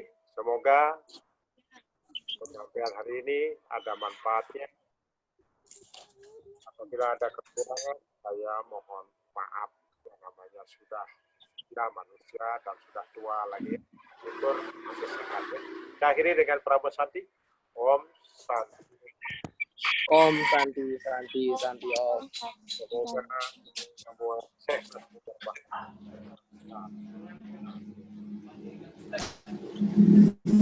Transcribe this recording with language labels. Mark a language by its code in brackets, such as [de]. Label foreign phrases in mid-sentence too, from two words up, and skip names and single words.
[id] Semoga penyampaian hari ini ada manfaatnya. Apabila ada kekurangan, saya mohon maaf. Yang namanya sudah manusia dan sudah tua lagi. Syukur masih sehat ya. Kita akhiri dengan Prabu Santi. [sa] Om Santi. Om Santi, Santi, Santi Om. [id] Semoga semua sehat dan berbahagia.